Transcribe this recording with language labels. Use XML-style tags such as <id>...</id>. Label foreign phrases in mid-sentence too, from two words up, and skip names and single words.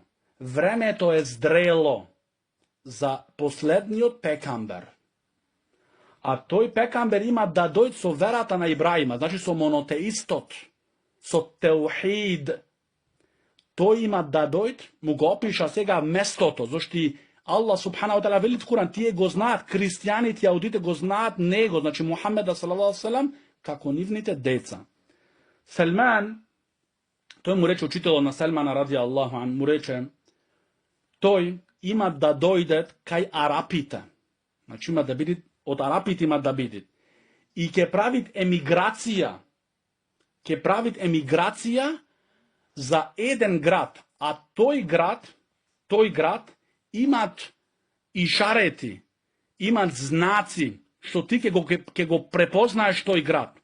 <mk>Времето е здрело за последниот пекамбер. А тој пекамбер има да дојде со верата на Ибраима, значи со монотеистот, со теухид. Тој има да дојде, му го опиша сега местото, зашто</mk> <ar>الله سبحانه وتعالى</ar> <mk>вели в Куран, тие го знаат, христијаните, јаудите го знаат него, значи Мухамеда</mk> <ar>صلى الله عليه وسلم,</ar> <mk>како нивните деца. Селман, тој му рече учителот на Селмана</mk> <ar>رضي الله عنه,</ar> <mk>му рече, тој има да дојдет кај арапите. Значи има да бидит, од арапите има да бидит. И ќе правит емиграција за еден град, а тој град имат ишарети, имат знаци, што ти ќе го препознаеш тој град.</mk>